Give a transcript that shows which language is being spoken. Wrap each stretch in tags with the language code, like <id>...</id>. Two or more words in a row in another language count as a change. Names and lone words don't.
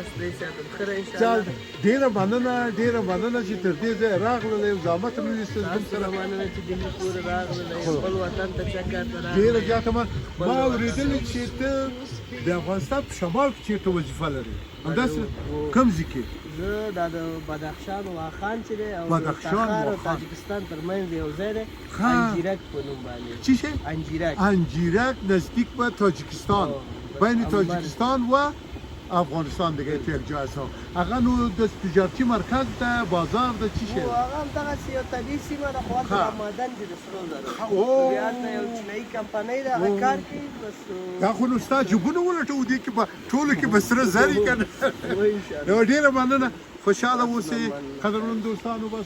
<ps>ډېره مننه چې تر دې ځایه راغللی او زحمت مو ویستل زموږ سره ډېره زیاته ما اورېدلې چې ته د افغانستان په شمال کې چېرته وظیفه لرې همداسې کوم ځای کې زه دا د بدخشان واخان چې دی او تخار او تاجکستان ترمنځ یو ځای دی انجیرک په نوم باندې چی شی؟</ps> <fa>انجیرک نزدیک به تاجکستان بین تاجکستان و افغانستان دیگه تو یک جای هست</fa> <ps>هغه نو د تجارتي مرکز ده بازار ده چی شی؟ هغه هم دغسې یو طبیعي سیمه ده خو هلته معدن دي د سرو زرو بیا هلته یو چینایي کمپنۍ ده هغه کار کوي بس دا خو نو ستا جوبونه ولټوو دې کې به ټولو کې به سره زر یي که نه نو ډېره مننه خوشحاله اوسئ قدرمن دوستانو بس</ps>